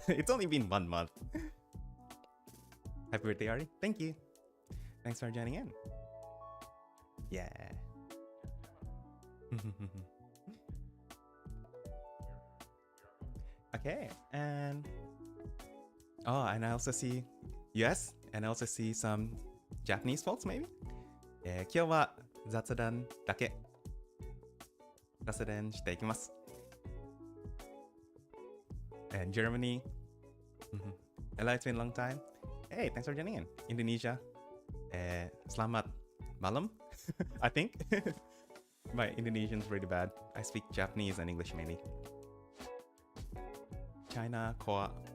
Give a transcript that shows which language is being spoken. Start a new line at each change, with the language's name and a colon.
English: It's only been 1 month. Happy birthday, Ari. Thank you. Thanks for joining in. Yeah. Okay, and oh, and I also see US, and I also see some Japanese folks maybe.
Japanese: 今日は雑談だけ雑談していきます。
English: And Germany. Hello, it's been a long time. Hey, thanks for joining in. Indonesia. Selamat malam, I think. My Indonesian's really bad. I speak Japanese and English mainly. China, Koa.